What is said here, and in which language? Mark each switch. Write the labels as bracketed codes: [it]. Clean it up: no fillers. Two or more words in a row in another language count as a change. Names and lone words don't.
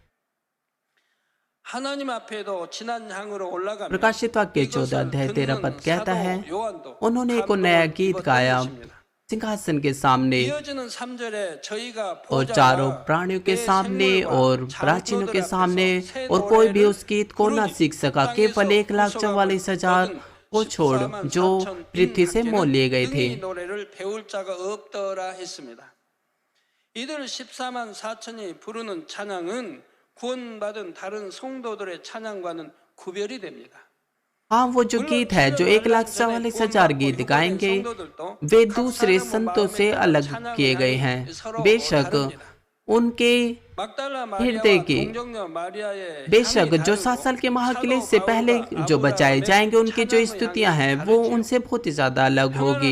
[hi] प्रकाशित वाक्य 14 अध्याय 13 पद कहता है, उन्होंने एक नया गीत गाया सिंहासन के सामने और चारों प्राणियों के सामने और प्राचीनों के सामने, और कोई भी उस गीत को ना सीख सका, केवल 1,44,000 को छोड़ जो पृथ्वी से मोल लिए गए थे। [ko] 이들 14만 4천이 부르는 찬양은 구원받은 다른 성도들의 찬양과는 구별이 됩니다. [hi] हाँ, वो जो गीत है जो 1,44,000 गीत गाएंगे, वे दूसरे संतों से अलग किए गए हैं। बेशक उनके हृदय के, बेशक जो 7 साल के महाक्लेश से पहले जो बचाए जाएंगे, उनकी जो स्तुतियां हैं वो उनसे बहुत ही ज्यादा अलग होगी।